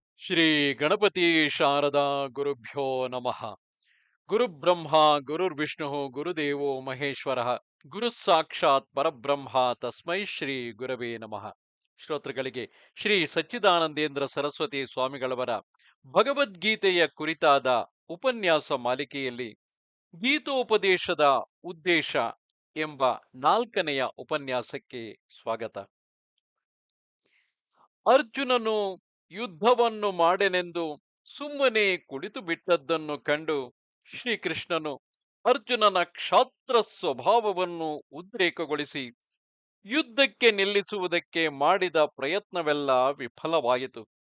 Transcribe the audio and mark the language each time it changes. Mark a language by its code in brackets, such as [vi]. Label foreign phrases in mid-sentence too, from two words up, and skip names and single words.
[sa] ಶ್ರೀ ಗಣಪತಿ ಶಾರದಾ ಗುರುಭ್ಯೋ ನಮಃ. ಗುರುಬ್ರಹ್ಮ ಗುರುರ್ವಿಷ್ಣು ಗುರುದೇವೋ ಮಹೇಶ್ವರ. ಗುರು ಸಾಕ್ಷಾತ್ ಪರಬ್ರಹ್ಮ ತಸ್ಮೈ ಶ್ರೀ ಗುರವೇ ನಮಃ. [kn] ಶ್ರೋತೃಗಳಿಗೆ ಶ್ರೀ ಸಚ್ಚಿದಾನಂದೇಂದ್ರ ಸರಸ್ವತಿ ಸ್ವಾಮಿಗಳವರ ಭಗವದ್ಗೀತೆಯ ಕುರಿತಾದ ಉಪನ್ಯಾಸ ಮಾಲಿಕೆಯಲ್ಲಿ ಗೀತೋಪದೇಶದ ಉದ್ದೇಶ ಎಂಬ 4ನೆಯ ಉಪನ್ಯಾಸಕ್ಕೆ ಸ್ವಾಗತ. ಅರ್ಜುನನು ಯುದ್ಧವನ್ನು ಮಾಡೆನೆಂದು ಸುಮ್ಮನೆ ಕುಳಿತು ಬಿಟ್ಟದ್ದನ್ನು ಕಂಡು ಶ್ರೀಕೃಷ್ಣನು ಅರ್ಜುನನ ಕ್ಷಾತ್ರ ಸ್ವಭಾವವನ್ನು ಉದ್ರೇಕಗೊಳಿಸಿ ಯುದ್ಧಕ್ಕೆ ನಿಲ್ಲಿಸುವುದಕ್ಕೆ ಮಾಡಿದ ಪ್ರಯತ್ನವೆಲ್ಲ ವಿಫಲವಾಯಿತು.